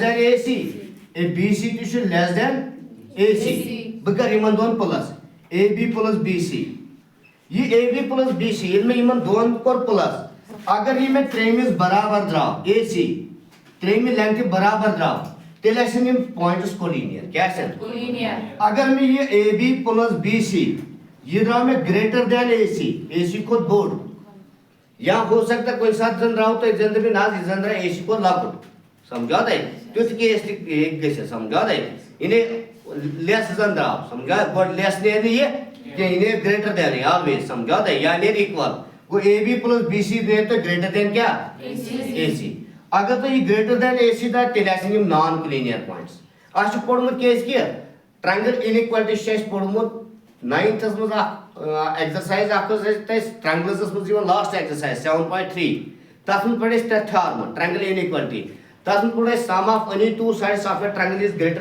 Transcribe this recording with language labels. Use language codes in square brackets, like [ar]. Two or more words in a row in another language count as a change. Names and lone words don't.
[en] than AC AB BC [ks] تہِ چھُ [en] less than AC [ks] بہٕ کَرٕ یِمن دۄن [en] plus AB plus BC [ks] یہ [en] AB plus BC [ks] ییٚلہِ مےٚ یِمن دۄن کوٚر پلس اگر یہِ مےٚ ترٛیٚیمِس برابر درٛاو اے سی ترٛیٚیمہِ لینٛگتھِ برابر درٛاو تیٚلہِ آسن یِم [en] points collinear [ks] کیٛاہ آسن اگر مےٚ یہِ [en] AB plus BC [ks] یہ درٛاو مےٚ [en] greater than AC [ks] کھۄتہٕ بوٚڑ [ur] یا ہو سکتا ہے [ks] کُنہِ ساتہٕ زن درٛاو تۄہہِ زن دٔپِو نہ حظ یہِ زن درٛاو اے سی کھۄتہٕ لۄکُٹ سمجھا تۄہہِ تیُتھ کیس تہِ ہیٚکہِ گٔژھِتھ سمجھا تۄہہِ یعنی لیس زن درٛاو سمجھا گۄڈٕ لیس نیرِ نہٕ یہِ کینٛہہ یہِ نیرِ [en] greater than always [ks] سمجھا تۄہہِ یا نیرِ اِکول گوٚو [en] AB plus BC [ks] نیرِ تۄہہِ [en] greater than [ks] کیٛاہ اے سی اگر تۄہہِ یہِ [en] greater than AC [ks] درٛاو تیٚلہِ آسن یِم [en] non collinear points [ks] اَسہِ چھُ پوٚرمُت کیازِ کہِ [en] triangle inequality [ks] چھُ اَسہِ پوٚرمُت 9th منٛز اکھ ایگزرسایز اکھ ٲس اَسہِ ٹرٛینگلزس منٛز یِوان [en] last exercise 7.3 [ks] تتھ منٛز پٔر اَسہِ ترٛےٚ تھیورمہٕ ٹرٛینگل اِنِکویلٹی تتھ منٛز پوٚر اَسہِ [en] sum of any two sides of a triangle is greater